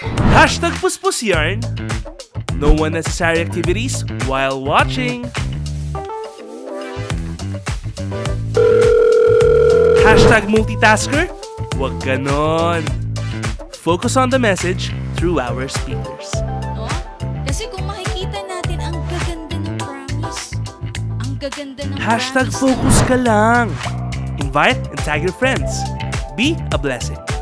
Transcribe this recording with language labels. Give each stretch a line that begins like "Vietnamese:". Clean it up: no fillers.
English: Hashtag Puspus Yarn. No unnecessary activities while watching. Hashtag multitasker.
Filipino: Wag ganon.
English: Focus on the message through our speakers. No?
Filipino: Kasi kung makikita natin, ang gaganda ng promise. Ang gaganda ng
English: Hashtag promise.
Filipino: focus ka lang.
English: Invite and tag your friends. Be a blessing.